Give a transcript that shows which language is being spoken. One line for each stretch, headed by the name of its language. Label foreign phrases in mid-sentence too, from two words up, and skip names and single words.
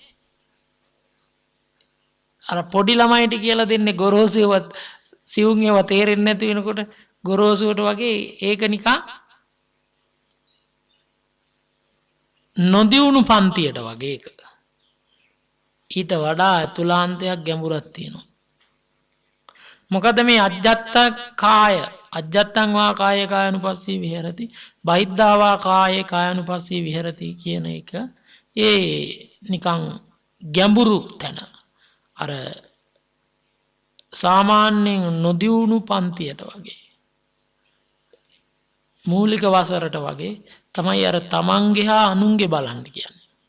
Sinhala: අර පොඩි ළමයිට කියලා දෙන්නේ ගොරෝසුවත් සිවුම් ඒවා තේරෙන්නේ නැති වෙනකොට ගොරෝසුවට වගේ ඒක නිකන් නොදියුණු පන්තියට වගේ එක. ඊට වඩා අතුලාන්තයක් ගැඹුරක් තියෙනවා. මොකද මේ
Pali: අජ්ජත්ත කාය අජ්ජත්තං වා කාය කායනුපස්සී විහෙරති බහිද්ධා වා කාය කායනුපස්සී විහෙරති
Sinhala: කියන එක ඒ නිකන් ගැඹුරු තැන. අර සාමාන්‍යයෙන් නොදියුණු පන්තියට වගේ මූලික වසරට වගේ තමයි අර තමන්ගේ හා අනුන්ගේ බලන්න කියන්නේ.